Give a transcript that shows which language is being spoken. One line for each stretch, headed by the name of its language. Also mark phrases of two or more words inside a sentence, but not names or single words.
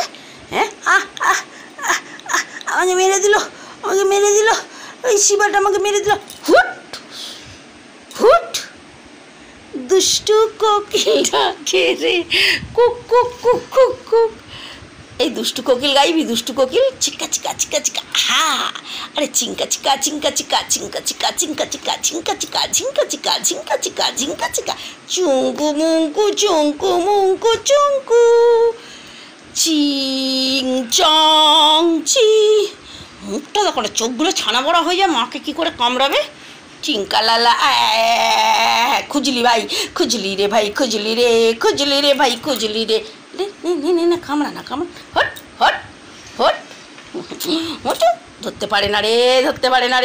Bangla: হ্যাঁ, আমাকে মেরে দিল, আমাকে মেরে দিল, ওই শিবাটা আমাকে মেরে দিল। হুট হুট, দুষ্টু কোকিল ডাকে রে, কুক কুক কুক কুক কুক। এই দুষ্টু কোকিল গাইবি? দুষ্টু কোকিল চিকা চিকা চিকা চিকা, আরে চিঙ্কা চিকা চিঙ্কা চিকা চিঙ্কা চিকা চিঙ্কা চিকা চিঙ্কা চিকা ঝিঙ্কা চিকা ঝিঙ্কা চিকা ঝিঙ্কা চিকা, চুঙ্কু মুঙ্কু চুঙ্কু মুঙ্কু চুঙ্কু, চিং চং চি। মুখটা দেখো না, চোখগুলো ছানা বড়া হয়ে যায়, মাকে কি করে কামড়াবে? চিঙ্কা লালা, খুজলি ভাই, খুজলি রে ভাই, খুজলি রে, খুজলি রে ভাই, খুজলি রে। না, কামড়া না, কামড়া। হট হট হট, মোটো ধরতে পারে না রে, ধরতে পারে না রে।